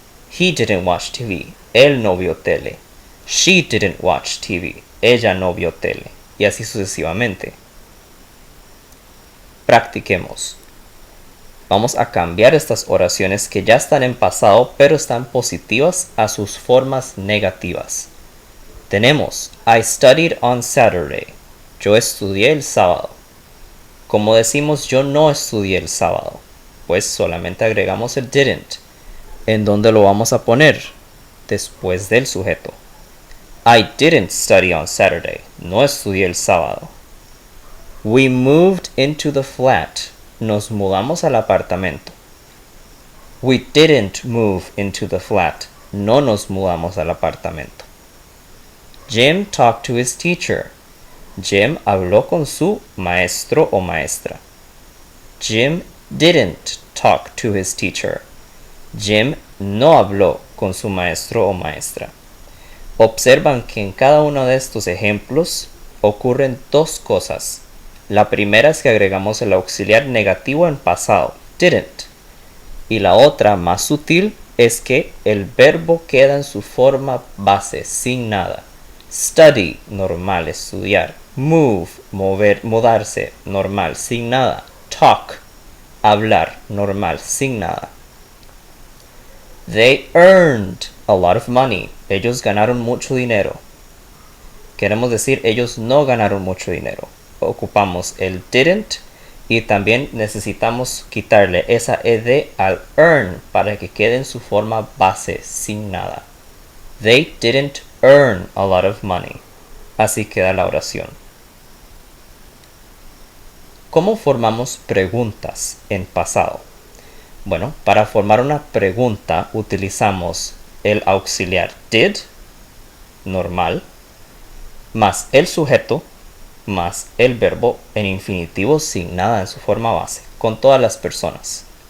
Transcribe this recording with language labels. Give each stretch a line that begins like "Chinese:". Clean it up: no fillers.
English: He didn't watch TV.
Spanish: Él no vio tele.
English: She didn't watch TV.
Spanish: Ella no vio tele. Y así sucesivamente. Practiquemos. Vamos a cambiar estas oraciones que ya están en pasado pero están positivas a sus formas negativas. Tenemos
English: I studied on Saturday.
Spanish: Yo estudié el sábado. Como decimos yo no estudié el sábado, pues solamente agregamos el didn't. ¿En dónde lo vamos a poner? Después del sujeto.
English: I didn't study on Saturday.
Spanish: No estudié el sábado.
English: We moved into the flat.
Spanish: Nos mudamos al apartamento.
English: We didn't move into the flat.
Spanish: No nos mudamos al apartamento.
English: Jim talked to his teacher.
Spanish: Jim habló con su maestro o maestra.
English: Jim didn't talk to his teacher.
Spanish: Jim no habló con su maestro o maestra. Observan que en cada uno de estos ejemplos ocurren dos cosas. La primera es que agregamos el auxiliar negativo en pasado, didn't. Y la otra, más sutil, es que el verbo queda en su forma base, sin nada. Study, normal, estudiar. Move, mover, mudarse, normal, sin nada. Talk, hablar, normal, sin nada.
English: They earned a lot of money.
Spanish: Ellos ganaron mucho dinero. Queremos decir, ellos no ganaron mucho dinero. Ocupamos el didn't y también necesitamos quitarle esa ed al earn para que quede en su forma base sin nada.
English: They didn't earn a lot of money.
Spanish: Así queda la oración. ¿Cómo formamos preguntas en pasado? Bueno, para formar una pregunta utilizamos el auxiliar did, normal, más el sujeto, más el verbo en infinitivo sin nada en su forma base, con todas las personas.